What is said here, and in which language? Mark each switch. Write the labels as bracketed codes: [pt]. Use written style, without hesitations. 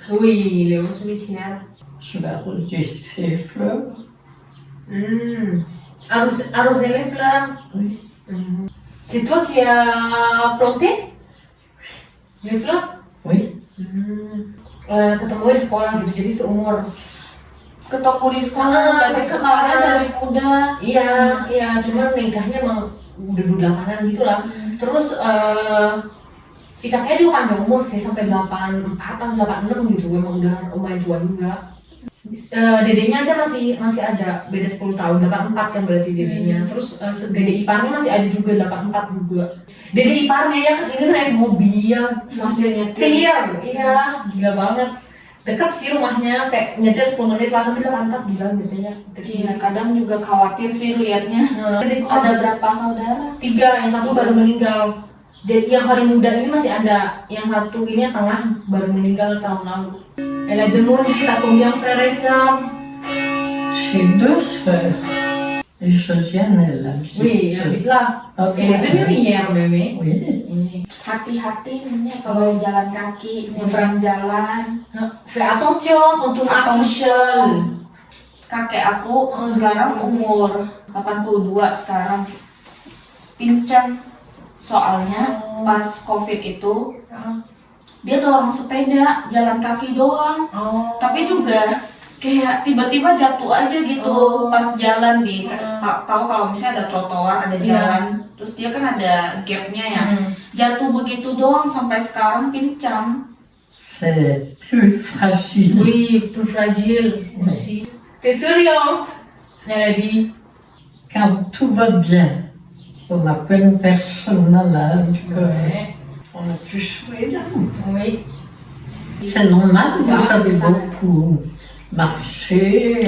[fr] Oui, il est au cimetière. Je vais arroser ses fleurs. Arroser les fleurs. Oui. C'est toi qui as planté les fleurs? Oui. [id] Ketemu di sekolah gitu, jadi seumur. Ketemu di sekolah, basic sekolahnya dari muda. Iya, cuman nikahnya emang udah 28-an gitu lah. Terus si kakeknya juga panjang umur sih, sampai 84 atau 86 gitu, emang udah lumayan tua juga. Dedenya aja masih ada, beda 10 tahun, 84 kan berarti dedenya. Terus dede iparnya masih ada juga, 84 juga. Dede iparnya ya kesini naik mobil, masih nyetir, iya gila banget. Dekat sih rumahnya, kayak nyetir 10 menit lah, tapi 84 gila dedenya. Iya, kadang juga khawatir sih liatnya. Ada berapa saudara? 3, yang satu baru meninggal. Jadi yang paling muda ini masih ada, yang satu ini yang tengah baru meninggal tahun lalu. [fr] Elle a demandé t'as combien frères et sœurs? J'ai 2 sœurs. Et Josiane, elle habite. Oui, elle habite là. Ok. Elle est venue hier même. Oui. [id] Hati-hati Nenek kalau jalan kaki, nyebrang jalan. [fr] Fais attention quand on marche seul. [id] Kakek aku sekarang umur 82 sekarang. Pincang. Soalnya pas COVID itu dia dorong sepeda, jalan kaki doang. Tapi juga kayak tiba-tiba jatuh aja gitu pas jalan di tahu kalau misalnya ada trotoar, ada jalan, terus dia kan ada gapnya ya. Jatuh begitu doang sampai sekarang pincang. [fr] C'est plus fragile. Oui, plus fragile aussi. T'es souriante, elle a dit. Quand tout va bien, on n'a pas une personne malade. On a pu sourire. Oui. C'est normal, vous avez beaucoup marché.